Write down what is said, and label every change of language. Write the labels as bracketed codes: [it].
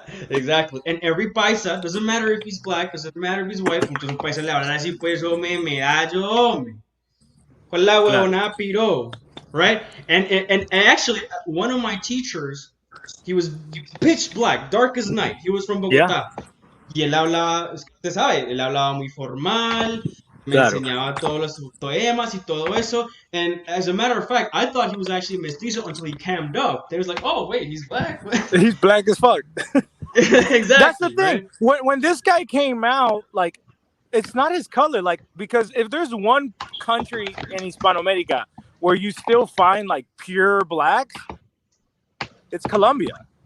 [en] Exactly. And every paisa, doesn't matter if he's black, doesn't matter if he's white, [es] muchos paisas le hablan así, pues, hombre, medallo, hombre. ¿Cuál la huevona, piro? Right? [en] And actually, one of my teachers, he was pitch black, dark as night. He was from Bogotá. [es] Y él hablaba, usted sabe, él hablaba muy formal, me enseñaba todos los poemas y todo eso. [en] And as a matter of fact, I thought he was actually mestizo until he cammed up. They was like, oh, wait, he's black? He's black as fuck. Exactly. That's the thing. Right? When this guy came out, like, it's not his color. Like, because if there's one country in Hispanoamerica where you still find, like, pure blacks, it's Colombia.